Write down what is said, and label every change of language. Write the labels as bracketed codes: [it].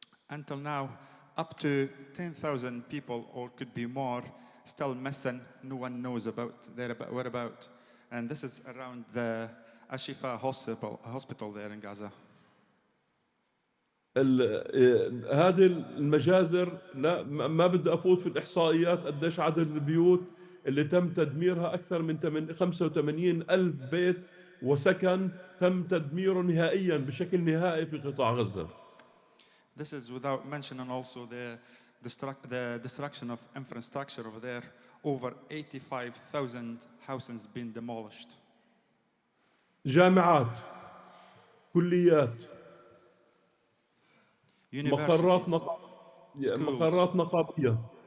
[en] Until now, up to 10,000 people, or could be more, still missing. No one knows about their whereabouts. And this is around the Ashifa hospital there in Gaza. [ar] هذه المجازر لا ما بدي افوت في الاحصائيات قديش عدد البيوت اللي تم تدميرها. اكثر من 85 الف بيت وسكن تم تدميره نهائيا بشكل نهائي في قطاع غزة. [en] This is without mentioning also the destruction of infrastructure over there. Over 85,000 houses been demolished. [ar] جامعات، كليات، مقرات نقابية،